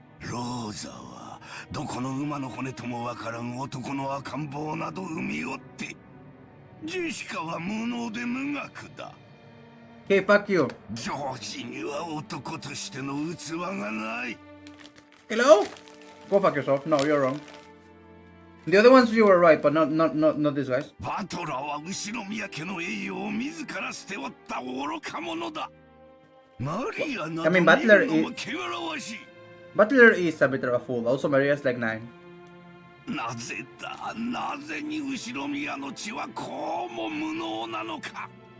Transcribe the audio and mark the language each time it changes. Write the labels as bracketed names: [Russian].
[Japanese] ローザはどこの馬の骨ともわからん男の赤ん坊など産みおって、ジェシカは無能で無学だ。 [English] Okay, fuck you. [Japanese] ジョージには男としての器がない。 [English] Hello? Go fuck yourself. No, you're wrong. The other ones you were right, but not these guys. [Japanese] バトラーは後宮家の栄誉を自ら捨ておった愚か者だ。マリアなど見るのも汚らわしい。 [English] Butler is a bit of a fool. Also, Maria is like 9. [Japanese] なぜだ、なぜに後ろ宮の血はこうも無能なのか。